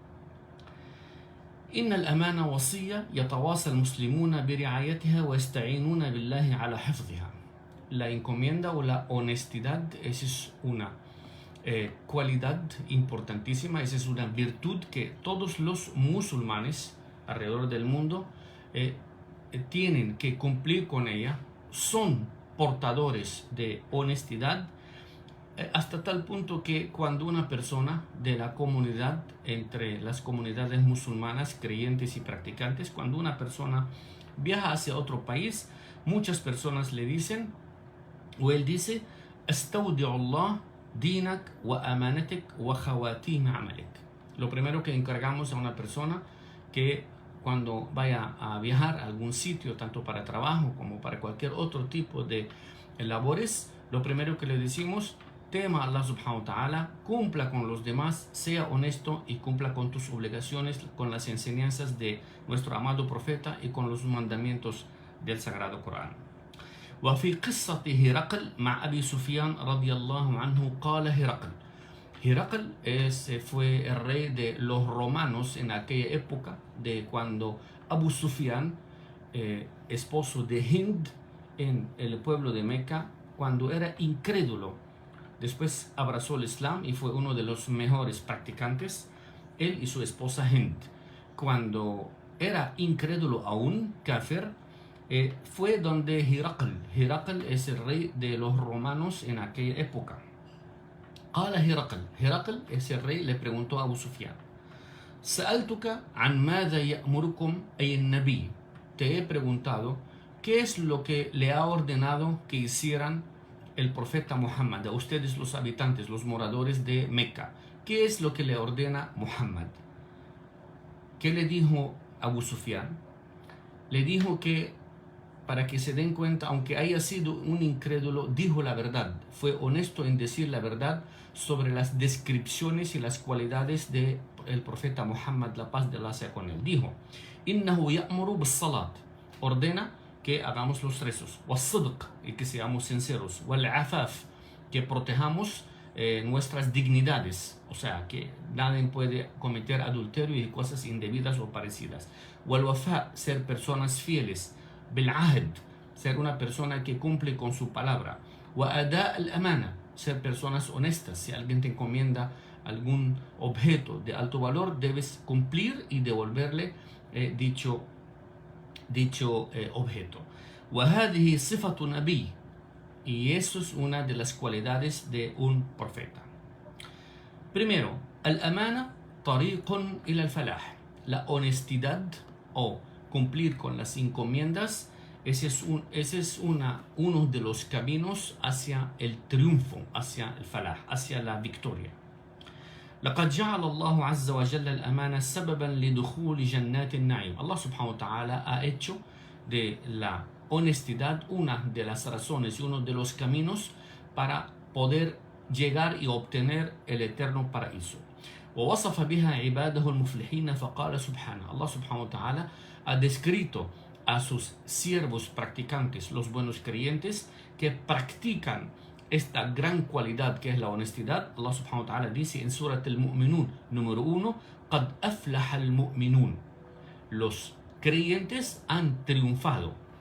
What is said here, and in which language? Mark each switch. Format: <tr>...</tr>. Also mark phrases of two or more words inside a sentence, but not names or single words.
<ar>إن الأمانة وصية يتواصى المسلمون برعايتها ويستعينون بالله على حفظها.</ar> <es>La encomienda o la honestidad, esa es una cualidad importantísima, esa es una virtud que todos los musulmanes alrededor del mundo tienen que cumplir con ella. Son portadores de honestidad hasta tal punto que cuando una persona de la comunidad, entre las comunidades musulmanas creyentes y practicantes, cuando una persona viaja hacia otro país, muchas personas le dicen, o él dice,</es> <ar>أستودع الله دينك وأمانتك وخواتيم عملك.</ar> <es>Lo primero que encargamos a una persona que cuando vaya a viajar a algún sitio, tanto para trabajo como para cualquier otro tipo de labores, lo primero que le decimos, tema a Allah</es> <ar>سبحانه وتعالى,</ar> <es>cumpla con los demás, sea honesto y cumpla con tus obligaciones, con las enseñanzas de nuestro amado profeta y con los mandamientos del Sagrado Corán.</es> <ar>وفي قصة هرقل مع أبي سفيان رضي الله عنه قال</ar> <es>Herakl fue el rey de los romanos en aquella época, de cuando Abu Sufyan, esposo de Hind en el pueblo de Meca, cuando era incrédulo, después abrazó el Islam y fue uno de los mejores practicantes, él y su esposa Hind. Cuando era incrédulo aún, kafir, fue donde Herakl es el rey de los romanos en aquella época. Herakl, ese rey, le preguntó a Abu Sufyan,</es> <ar>سألتك عن ماذا يأمركم أي النبي.</ar> <es>Te he preguntado qué es lo que le ha ordenado que hicieran el profeta Muhammad a ustedes, los habitantes, los moradores de Meca. ¿Qué es lo que le ordena Muhammad? ¿Qué le dijo Abu Sufyan? Le dijo que, para que se den cuenta, aunque haya sido un incrédulo, dijo la verdad, fue honesto en decir la verdad sobre las descripciones y las cualidades del profeta Muhammad, la paz de Allah sea con él. Dijo:</es> <ar>إنه يأمر بالصلاة,</ar> <es>ordena que hagamos los rezos,</es> <ar>والصدق,</ar> <es>y que seamos sinceros, wal-afaf, que protejamos nuestras dignidades, o sea, que nadie puede cometer adulterio y cosas indebidas o parecidas, wal-wafa, ser personas fieles, bil-ahd, ser una persona que cumple con su palabra,</es> <ar>وأداء الأمانة,</ar> <es>ser personas honestas. Si alguien te encomienda algún objeto de alto valor, debes cumplir y devolverle dicho objeto.</es> <ar>وهذه صفة نبي,</ar> <es>y eso es una de las cualidades de un profeta. Primero,</es> <ar>الأمانة طريق إلى الفلاح,</ar> <es>la honestidad o cumplir con las encomiendas. Ese es uno de los caminos hacia el triunfo, hacia el falah, hacia la victoria.</es> <ar>لقد جعل الله عز وجل الأمانة سببا لدخول جنات النعيم.</ar> <es>Allah</es> <ar>سبحانه وتعالى</ar> <es>ha hecho de la honestidad una de las razones y uno de los caminos para poder llegar y obtener el eterno paraíso.</es> <ar>ووصف بها عباده المفلحين فقال سبحانه.</ar> <es>Allah</es> <ar>سبحانه وتعالى</ar> <es>ha descrito a sus siervos practicantes, los buenos creyentes, que practican esta gran cualidad que es la honestidad. Allah</es> <ar>سبحانه وتعالى</ar> <es>dice en Surat al-Mu'minun número 1:</es> <ar>قَدْ أَفْلَحَ الْمُؤْمِنُونَ,</ar> <es>los creyentes han triunfado.</es>